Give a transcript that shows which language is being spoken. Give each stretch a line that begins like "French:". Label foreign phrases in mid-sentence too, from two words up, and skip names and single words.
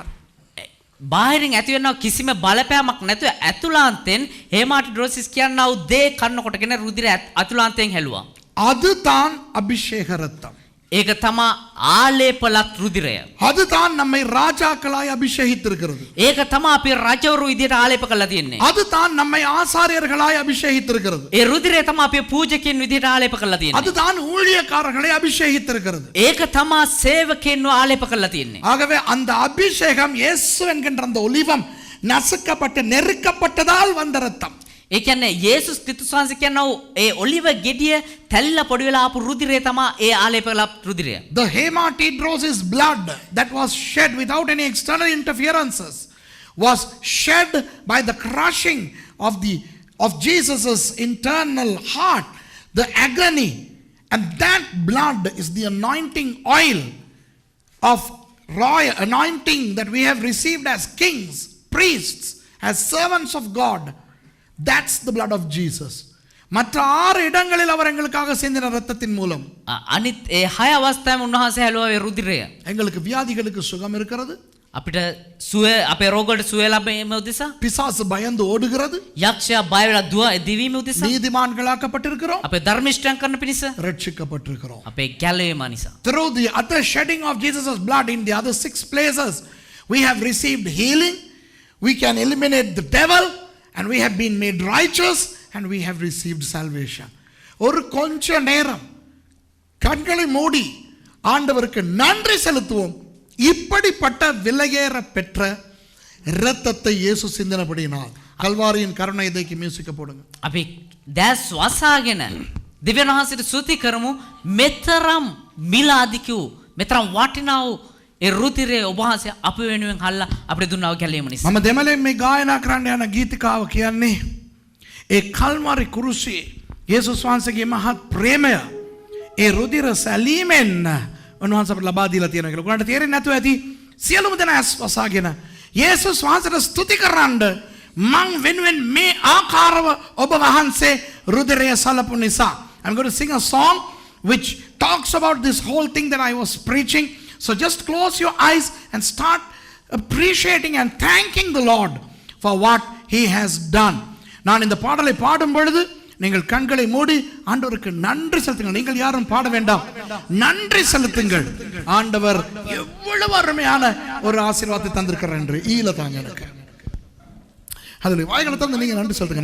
Sinhala: බාහිරින් ඇති වෙනව කිසිම බලපෑමක් නැතුව ඇතුළාන්තෙන් හේමාටිඩ්‍රොසිස් කියනවා දේ කන්න කොටගෙන රුධිර අතුලාන්තයෙන් හැලුවා.
Tamil: அதுதான் அபிஷேக இரத்தம்.
Sinhala: ඒක තමා ආලේපලත් රුධිරය.
Tamil: அதுதான் நம்மை ராஜாக்களாய் அபிஷேகித்திருக்கிறது.
Sinhala: ඒක තමා අපි රජවරු විදියට ආලේප කරලා තියෙන්නේ.
Tamil: அதுதான் நம்மை ஆசாரியர்களாய் அபிஷேகித்திருக்கிறது.
Sinhala: ඒ රුධිරය තමා අපි පූජකයන් විදියට ආලේප කරලා තියෙන්නේ.
Tamil: அதுதான் ஊழியக்காரர்களை அபிஷேகித்திருக்கிறது.
Sinhala: ඒක තමා සේවකයන්ව ආලේප කරලා තියෙන්නේ.
Tamil: ஆகவே அந்த அபிஷேகம் இயேசு என்கின்ற அந்த ஒலிவம் நசுக்கப்பட்டு நெருக்கப்பட்டதால் வந்த இரத்தம்.
Sinhala: ඒ කියන්නේ යේසුස් ක්‍රිස්තුස් වහන්සේ කියනවා ඒ ඔලිව ගෙඩිය තැල්ලා පොඩි වෙලා ආපු රුධිරය තමා ඒ ආලේප කළ රුධිරය.
English: The hematidrosis blood that was shed without any external interferences was shed by the crushing of Jesus's internal heart, the agony, and that blood is the anointing oil of royal anointing that we have received as kings, priests, as servants of God. That's the blood of Jesus.
Tamil: மற்ற 6 இடங்களில் அவர் எங்களுக்காக சிந்தின இரத்தத்தின் மூலம்
Sinhala: අනිත් ඒ 6 අවස්ථාවෙම උන්වහන්සේ හැලුවා රුධිරය.
Tamil: எங்களுக்கு வியாதிகளுக்கு சுகம் இருக்கிறது.
Sinhala: අපිට සුවය අපේ රෝගවලට සුවය ලැබීම උදෙසා
Tamil: பிசாசு பயந்து ஓடுகிறது.
Sinhala: යක්ෂයා බය වෙලා දුව දිවීම උදෙසා
Tamil: நீதிமான்களாக்கப்பட்டிருக்கிறோம்.
Sinhala: අපේ ධර්මිෂ්ඨයන් කරන පිණිස
Tamil: ரட்சிக்கப்பட்டிருக்கிறோம்.
Sinhala: අපේ ගැලවීම නිසා.
English: Through the other shedding of Jesus' blood in the other 6 places, we have received healing. We can eliminate the devil. And we have been made righteous and we have received salvation.
Tamil: ஒரு கொஞ்ச நேரம் கண்களை மூடி ஆண்டவருக்கு நன்றி செலுத்துவோம். இப்படிப்பட்ட விலையேற பெற்ற இரத்தத்தை இயேசு சிந்தினபடியினால் கல்வாரியின் கருணை இதைக்கு மியூசிக்க போடுங்க.
Sinhala: අපි දැස් වසාගෙන දෙවියන් වහන්සේට ස්තුති කරමු. මෙතරම් මිලාදිකු මෙතරම් වටිනා වූ ඒ රුධිරය ඔබ වහන්සේ අප වෙනුවෙන් හල්ලා අපිට දුන්නා වූ ගැලීම නිසා. මම දෙමළෙන් මේ ගායනා කරන්න යන ගීතිකාව කියන්නේ ඒ කල්වාරි කුරුසියේ යේසුස් වහන්සේගේ මහත් ප්‍රේමය ඒ රුධිර සැලීමෙන් උන්වහන්සේ අපට ලබා දීලා තියෙනවා කියලා. ඔයාලට තේරෙන්නේ නැතුව ඇති සියලුම දෙනා ඇස් වසාගෙන යේසුස් වහන්සේට ස්තුති කරන්න මං වෙනුවෙන් මේ ආකාරව ඔබ වහන්සේ රුධිරය සලපු නිසා.
English: I'm going to sing a song which talks about this whole thing that I was preaching. So just close your eyes and start appreciating and thanking the Lord for what he has done.
Tamil: நான் இந்த பாடலை பாடும் பொழுது நீங்கள் கண்களை மூடி ஆண்டவருக்கு நன்றி செலுத்துங்கள். நீங்கள் யாரும் பாட வேண்டாம், நன்றி செலுத்துங்கள். ஆண்டவர் எவ்வளவு அருமையான ஒரு ஆசீர்வாதத்தை தந்திருக்கிறார் என்று ஈல தாங்க எனக்கு. அதில் வாய்களை தந்து நீங்க நன்றி செலுத்துங்க.